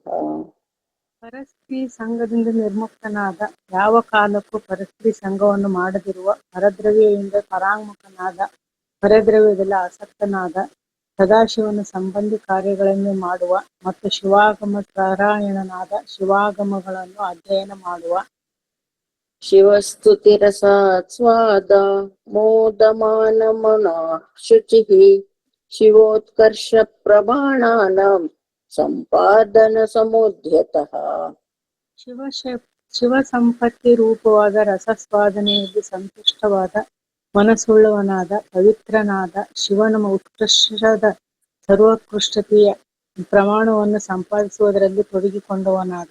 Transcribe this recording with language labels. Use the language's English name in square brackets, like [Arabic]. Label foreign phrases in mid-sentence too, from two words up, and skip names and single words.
[Kannada] ಪರಸ್ತ್ರೀ ಸಂಘದಿಂದ ನಿರ್ಮುಕ್ತನಾದ, ಯಾವ ಕಾಲಕ್ಕೂ ಪರಸ್ತ್ರೀ ಸಂಘವನ್ನು ಮಾಡದಿರುವ, ಪರದ್ರವ್ಯದಿಂದ ಪರಾಂಗುಖನಾದ, ಪರದ್ರವ್ಯದಲ್ಲಿ ಆಸಕ್ತನಾದ, ಸದಾಶಿವನ ಸಂಬಂಧಿ ಕಾರ್ಯಗಳನ್ನು ಮಾಡುವ ಮತ್ತು ಶಿವಾಗಮ ಪರಾಯಣನಾದ, ಶಿವಾಗಮಗಳನ್ನು ಅಧ್ಯಯನ ಮಾಡುವ. [Sanskrit] ಶಿವಸ್ತುತಿ ರಸಾತ್ ಸ್ವಾದ ಮೋದಮಾನ ಮನಃ ಶುಚಿಃ ಶಿವೋತ್ಕರ್ಷ ಪ್ರಮಾಣಾನಾಂ ಸಂಪಾದನ ಸಮುದ್ಯತಃ. [Kannada] ಶಿವ ಸಂಪತ್ತಿ ರೂಪವಾದ ರಸಸ್ವಾದನೆಯಲ್ಲಿ ಸಂತುಷ್ಟವಾದ ಮನಸ್ಸುಳ್ಳವನಾದ, ಪವಿತ್ರನಾದ, ಶಿವನ ಉತ್ಕರ್ಷದ ಸರ್ವೋತ್ಕೃಷ್ಟತೆಯ ಪ್ರಮಾಣವನ್ನು ಸಂಪಾದಿಸುವುದರಲ್ಲಿ ತೊಡಗಿಕೊಂಡವನಾದ.